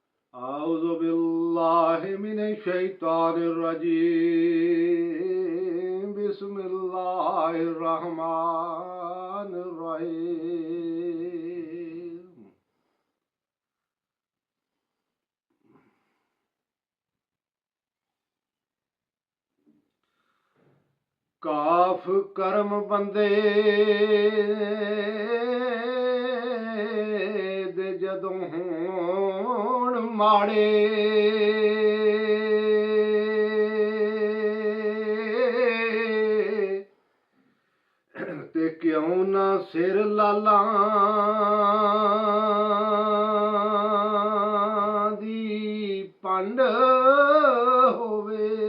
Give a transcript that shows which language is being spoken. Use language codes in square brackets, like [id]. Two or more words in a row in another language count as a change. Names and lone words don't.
[ar] أعوذ بالله من الشيطان الرجيم بسم الله الرحمن [pa] الرحيم ਕਾਫ ਕਰਮ ਬੰਦੇ ਦੇ ਜਦੋਂ ਹੋਣ ਮਾੜੇ ਤੇ ਕਿਉਂ ਨਾ ਸਿਰ ਲਾਲਾਂ ਦੀ ਪੰਡ ਹੋਵੇ